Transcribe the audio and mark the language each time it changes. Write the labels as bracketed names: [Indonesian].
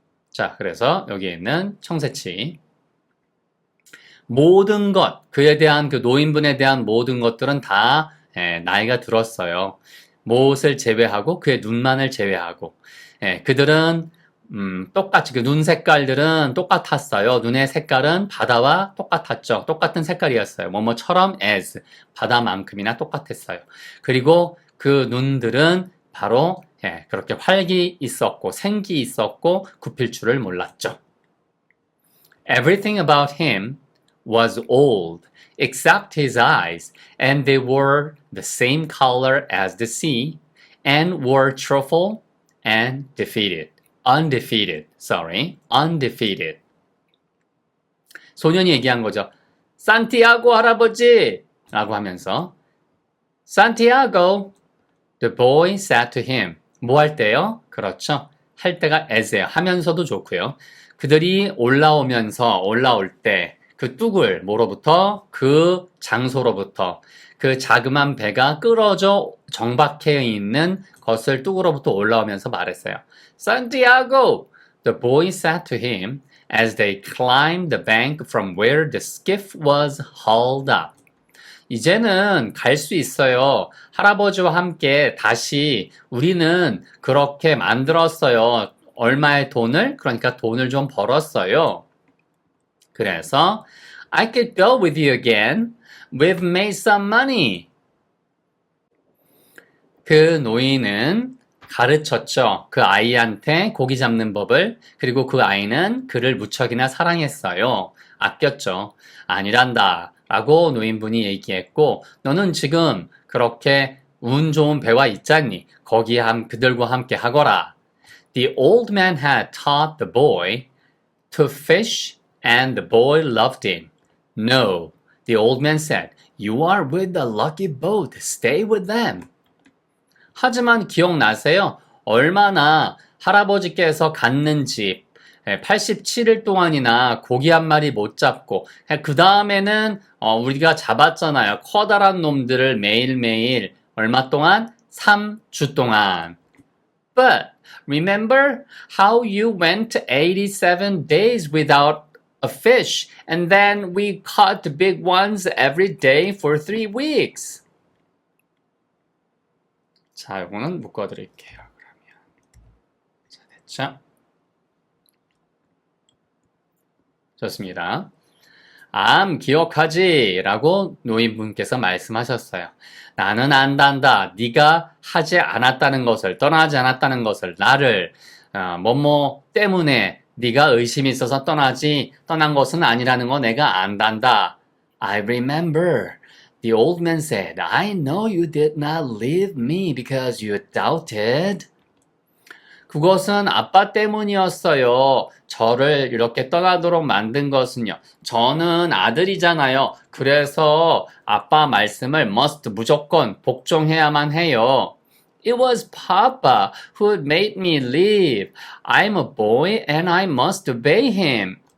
[Korean] 자, 그래서 여기에 있는 청새치. 모든 것, 그에 대한 그 노인분에 대한 모든 것들은 다 나이가 들었어요. 못을 제외하고 그의 눈만을 제외하고 그들은 똑같이 그 눈 색깔들은 똑같았어요. 눈의 색깔은 바다와 똑같았죠. 똑같은 색깔이었어요. 뭐뭐처럼 as 바다만큼이나 똑같았어요. 그리고 그 눈들은 바로 그렇게 활기 있었고 생기 있었고 굽힐 줄을 몰랐죠. [English] Everything about him was old, except his eyes, and they were the same color as the sea, and were truthful and undefeated. [Korean] 소년이 얘기한 거죠. 산티아고 할아버지! 라고 하면서 [English] Santiago, the boy said to him. [Korean] 뭐 할 때요? 그렇죠. 할 때가 as예요. 하면서도 좋고요. 그들이 올라올 때 그 뚝을 뭐로부터? 그 장소로부터 그 자그만 배가 끌어져 정박해 있는 것을 뚝으로부터 올라오면서 말했어요. [English] Santiago, the boy said to him as they climbed the bank from where the skiff was hauled up. [Korean] 이제는 갈 수 있어요. 할아버지와 함께 다시 우리는 그렇게 만들었어요. 얼마의 돈을? 그러니까 돈을 좀 벌었어요. 그래서 [English] I could go with you again. We've made some money. [Korean] 그 노인은 가르쳤죠. 그 아이한테 고기 잡는 법을. 그리고 그 아이는 그를 무척이나 사랑했어요. 아꼈죠. 아니란다. 라고 노인분이 얘기했고 너는 지금 그렇게 운 좋은 배와 있잖니. 거기에 그들과 함께 하거라. [English] The old man had taught the boy to fish and the boy loved him. No, the old man said, You are with the lucky boat. Stay with them. [Korean] 하지만 기억나세요? 얼마나 할아버지께서 갖는 집 87일 동안이나 고기 한 마리 못 잡고 그 다음에는 우리가 잡았잖아요. 커다란 놈들을 매일매일 얼마 동안? 3주 동안. [English] But remember how you went 87 days without a fish and then we caught big ones every day for 3 weeks. [Korean] 자, 이거는 묶어드릴게요. 그러면 자, 됐죠? 좋습니다. 기억하지? 라고 노인분께서 말씀하셨어요. 나는 안단다. 네가 하지 않았다는 것을, 떠나지 않았다는 것을, 나를 뭐뭐 때문에 네가 의심이 있어서 떠난 것은 아니라는 거 내가 안단다. [English] I remember. The old man said, I know you did not leave me because you doubted. [Korean] 그것은 아빠 때문이었어요. 저를 이렇게 떠나도록 만든 것은요. 저는 아들이잖아요. 그래서 아빠 말씀을 must 무조건 복종해야만 해요. [English] It was Papa who made me leave. I'm a boy and I must obey him.